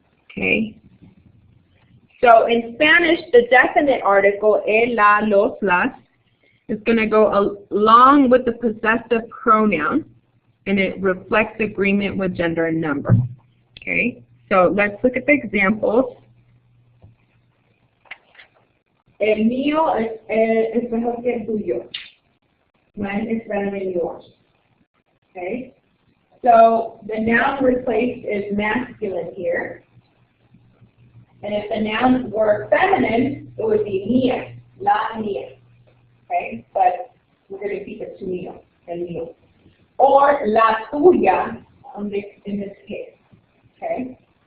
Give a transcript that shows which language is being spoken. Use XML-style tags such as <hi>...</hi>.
<en>Okay. So in Spanish, the definite article, el, la, los, las, is going to go along with the possessive pronoun, and it reflects agreement with gender and number. Okay. So let's look at the examples.</en> <es>El mío es mejor que el tuyo.</es> <en>Mine is better than yours. Okay? So the noun replaced is masculine here. And if the nouns were feminine, it would be mía, la mía. Okay? But we're going to keep it to mío, el mío. Or la tuya in this case. Okay?</en>